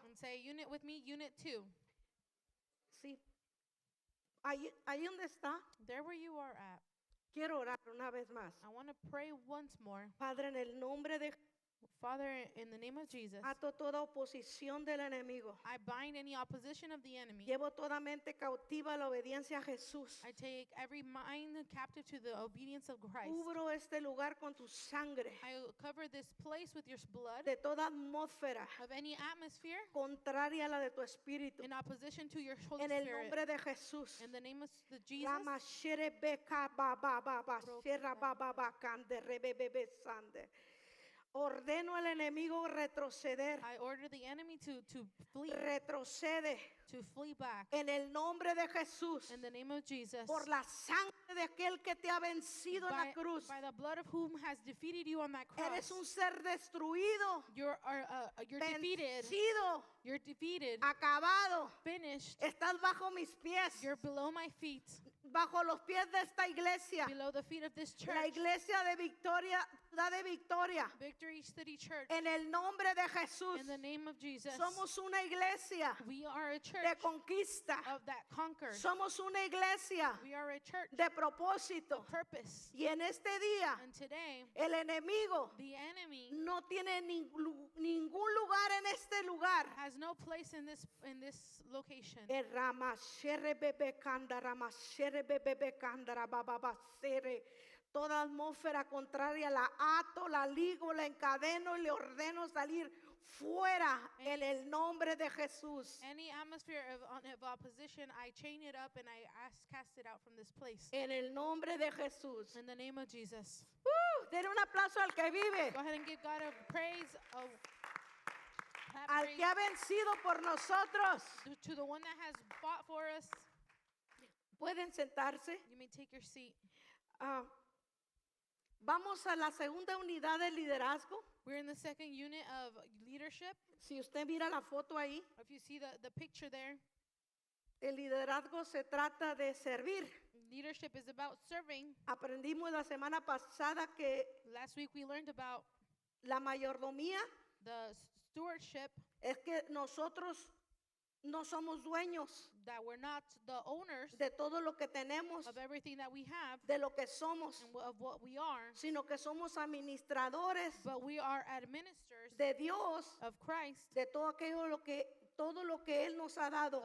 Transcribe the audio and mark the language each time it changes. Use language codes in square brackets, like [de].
[en] and say, unit with me, unit 2. [es] Sí. Ahí donde está, [en] There where you are at, [es] quiero orar una vez más. [en] I want to pray once more. [es] Padre, en el nombre de [en] Father, in the name of Jesus, [es] ato toda oposición del enemigo. [en] I bind any opposition of the enemy. [es] Llevo toda mente cautiva a la obediencia a Jesús. [en] I take every mind captive to the obedience of Christ. [es] Cubro este lugar con tu sangre. [en] I cover this place with your blood [es] De toda atmósfera [en] of any atmosphere [es] contraria a la de tu espíritu. [en] in opposition to your Holy [es] En el [en] Spirit. [es] nombre de Jesús. [en] In the name of Jesus, Rama shere beka ba ba ba ba sherra ba ba ba kande rebebebe sande. [es] Ordeno al enemigo retroceder. [en] I order the enemy to flee, [es] Retrocede [en] to flee back. [es] en el nombre de Jesús. [en] In the name of Jesus, [es] Por la sangre de aquel que te ha vencido en la cruz. [en] by the blood of whom has defeated you on that [es] Eres [en] cross. [es] un ser destruido, [en] You're defeated. [es] vencido, [en] You're defeated, [es] acabado. [en] finished. [es] Estás bajo mis pies, [en] You're below my feet, [es] bajo los pies de esta iglesia. [en] below the feet of this [es] La [en] church. [es] iglesia de Victoria, ciudad de Victoria. [en] Victory City Church. [es] En el nombre de Jesús. [en] In the name of Jesus, [es] Somos una iglesia [en] we are a [es] de [en] church [es] conquista. [en] of that conquered. [es] Somos una iglesia [en] We are a church [es] de propósito. [en] of purpose. [es] Y en este día, [en] And today, [es] el enemigo [en] the enemy [es] no tiene ningún lugar en este lugar. [en] has no place in this location. Rama shere bebe kandara baba sere. [es] Toda atmósfera contraria la ato, la ligo, la encadeno y le ordeno salir fuera en el nombre de Jesús. [en] Any atmosphere of opposition, I chain it up and I cast it out from this place. [es] En el nombre de Jesús. [en] In the name of Jesus. [es] Den un aplauso al que vive, [en] Go ahead and give God a praise. [es] al que ha vencido por nosotros. [en] To the one that has fought for us. [es] Pueden sentarse. [en] You may take your seat. [es] Vamos a la segunda unidad de liderazgo. [en] We're in the second unit of leadership. [es] Si usted mira la foto ahí, [en] If you see the picture there, [es] el liderazgo se trata de servir. [en] leadership is about serving. [es] Aprendimos la semana pasada que [en] Last week we learned about [es] la mayordomía [en] the stewardship, [es] es que nosotros no somos dueños [en] that we're not the owners [es] de todo lo que tenemos, [en] of everything that we have [es] de lo que somos, [en] and of what we are, [es] sino que somos administradores [en] but we are administrators [es] de Dios, [en] of Christ, [es] de todo lo que Él nos ha dado.